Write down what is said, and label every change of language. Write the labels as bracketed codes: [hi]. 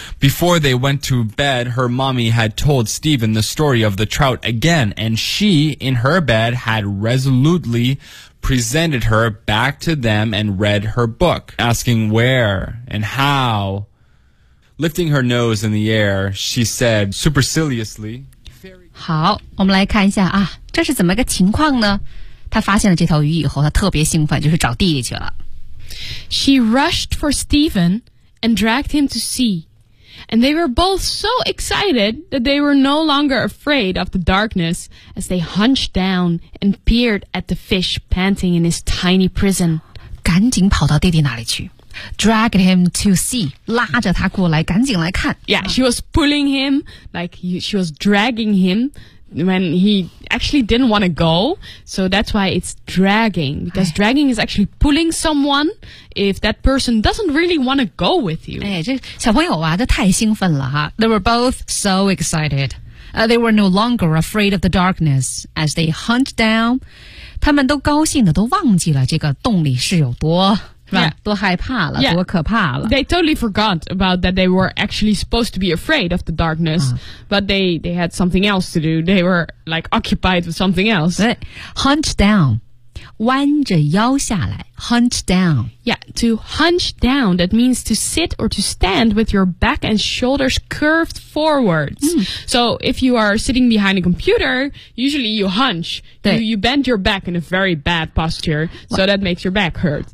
[en] Before they went to bed, her mommy had told Stephen the story of the trout again, and she, in her bed, had resolutely presented her back to them and read her book, asking where and how. Lifting her nose in the air, she said superciliously, [zh] 好，我们来看一下啊，这是怎么个情况呢？他发现了这条鱼以后，他特别兴奋，就是找弟弟去了。 [en] She rushed for Stephen and dragged him to sea, and they were both so excited that they were no longer afraid of the darkness as they hunched down and peered at the fish panting in his tiny prison. [zh] 赶紧跑到弟弟那里去。 [en] Dragged him to sea, [zh] 拉着他过来，赶紧来看。 [en] Yeah, she was pulling him, like she was dragging him. When he actually didn't want to go, so that's why it's dragging, because dragging is actually pulling someone if that person doesn't really want to go with you. [zh] 哎，这小朋友啊，这太兴奋了哈。 [en] They were both so excited. They were no longer afraid of the darkness as they hunched down. [zh] 他们都高兴的都忘记了这个洞里是有多 [en] Yeah. [zh] 多害怕了 yeah. 多可怕了 [en] They totally forgot about that they were actually supposed to be afraid of the darkness、But they had something else to do They were like occupied with something else [zh] Hunch down 弯着腰下来 Hunch down [en] Yeah, to hunch down That means to sit or to stand with your back and shoulders curved forwards、So if you are sitting behind a computer Usually you hunch You bend your back in a very bad posture So that makes your back hurt